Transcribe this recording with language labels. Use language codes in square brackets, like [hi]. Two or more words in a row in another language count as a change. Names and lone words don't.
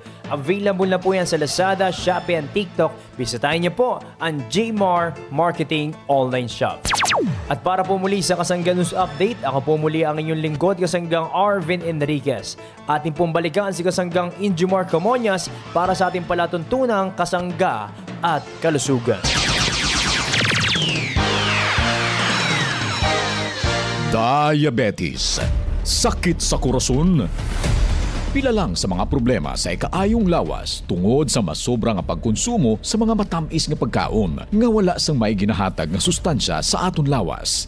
[tl] Available na po yan sa Lazada, Shopee and TikTok. Bisitahin niyo po ang JMar Marketing Online Shop. At para po muli sa Kasangga News Update, ako po muli ang inyong lingkod, Kasanggang Arvin Enriquez. Ating pong balikan si Kasanggang Injumar Camonias para sa ating palatuntunang kasangga at kalusugan. [hil] Diabetes, sakit sa korason. Pila lang sa mga problema sa ikaayong lawas tungod sa masobrang pagkonsumo sa mga matamis nga pagkaon nga wala sang may ginahatag nga sustansya sa aton lawas.